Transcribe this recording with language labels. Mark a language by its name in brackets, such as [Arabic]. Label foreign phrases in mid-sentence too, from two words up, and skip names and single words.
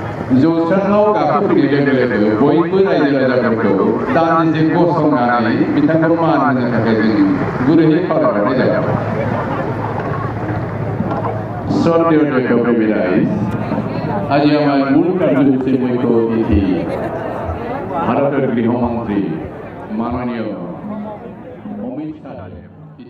[Bodo] जौस्राङाव गाखोफैनाय लोगो लोगो बयबो रायजो राजाफोरखौ दान्दिसे गसंनानै बिथांखौ मान होनो थाखाय जों गुरैयै खावलायहरनाय जाबाय। [Bangla] শ্রদ্ধেয় কবি রাইজ, আজ আমার মূল কার্যসূচি মুখ্য অতিথি ভারতের গৃহমন্ত্রী মাননীয় অমিত শাহ।